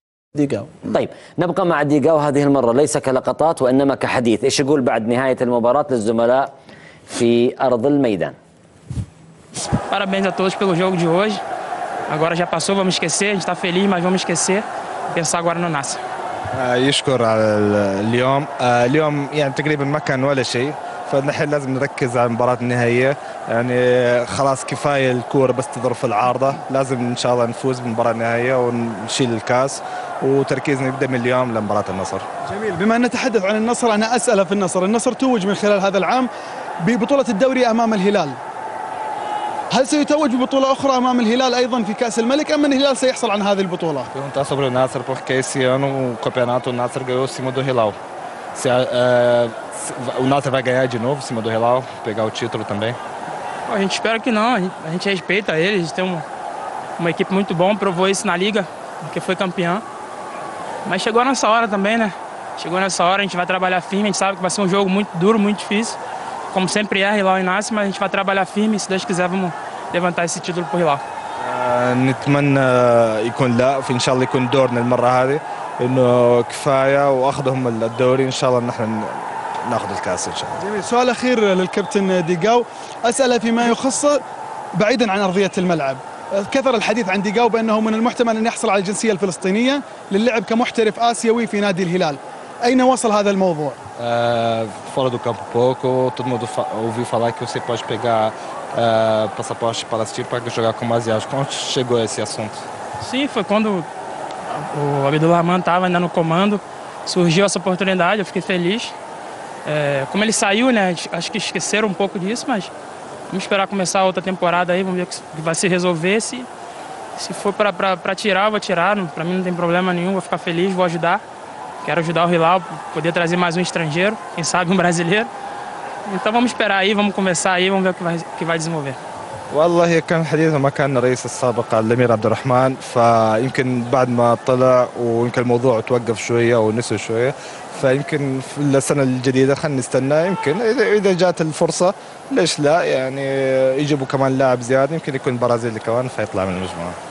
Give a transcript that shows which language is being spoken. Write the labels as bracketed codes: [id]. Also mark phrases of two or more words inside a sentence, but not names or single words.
[ar] ديجاو. طيب نبقى مع ديجاو هذه المرة ليس كلقطات وإنما كحديث. إيش يقول بعد نهاية المباراة للزملاء في أرض الميدان؟ [pt] Parabéns a todos pelo jogo de hoje. Agora já passou, vamos esquecer. A gente está feliz, mas vamos esquecer. Pensar agora no Nasser. [ar] يشكر على اليوم يعني تقريبا ما كان ولا شيء، فنحن لازم نركز على المباراة النهائية. يعني خلاص كفاية الكورة بس تضرب في العارضة، لازم إن شاء الله نفوز بالمباراة النهائية ونشيل الكاس، وتركيزنا يبدأ من اليوم لمباراة النصر. جميل. بما أن نتحدث عن النصر أنا أسأل في النصر توج من خلال هذا العام ببطولة الدوري أمام الهلال. هل سيتوج ببطولة أخرى أمام الهلال أيضا في كأس الملك أم أن الهلال سيحصل عن هذه البطولة؟ [pt] Perguntar sobre o Nasser porque esse ano o campeonato o Nasser ganhou em cima do Hilal. O Nasser vai ganhar de novo em cima do Hilal, pegar o título também. A gente espera que não, a gente respeita eles, a gente tem uma equipe muito boa, provou isso na liga, porque foi campeão. Mas chegou a nossa hora também, né? Chegou nessa hora, a gente vai trabalhar firme, a gente sabe que vai ser um jogo muito duro, muito difícil. Como sempre é, Hilal e Nasser, mas a gente vai trabalhar firme e se Deus quiser vamos levantar esse título por Hilal. [ar] نتمنى يكون لا في ان شاء الله يكون دورنا المره هذه انه كفايه واخذهم الدوري ان شاء الله نحن ناخذ الكاس ان شاء الله. جميل. سؤال اخير للكابتن ديجاو، اساله فيما يخص بعيدا عن ارضيه الملعب. كثر الحديث عن ديجاو بانه من المحتمل ان يحصل على الجنسيه الفلسطينيه للعب كمحترف اسيوي في نادي الهلال. اين وصل هذا الموضوع؟ [pt] Fora do campo pouco, todo mundo ouviu falar que você pode pegar passaporte palestino para jogar como asiático. Onde chegou esse assunto? Sim, foi quando o Abdullah Rahman estava ainda no comando, surgiu essa oportunidade, eu fiquei feliz. Como ele saiu, né, acho que esqueceram um pouco disso, mas vamos esperar começar a outra temporada aí, vamos ver o que vai se resolver. Se for para tirar, eu vou tirar, para mim não tem problema nenhum, vou ficar feliz, vou ajudar. Quero ajudar o Hilal, poder trazer mais um estrangeiro, quem sabe um brasileiro. Então vamos esperar aí, vamos conversar aí, vamos ver o que vai desenvolver. [ar] والله كان حديثه مع كان الرئيس السابق الامير عبد الرحمن، فيمكن بعد ما طلع ويمكن الموضوع توقف شويه ونسوا شويه، فيمكن في السنه الجديده خلينا نستنى، يمكن اذا جات الفرصه ليش لا، يعني يجيبوا كمان لاعب زياده، يمكن يكون برازيلي كمان فيطلع من المجموعه.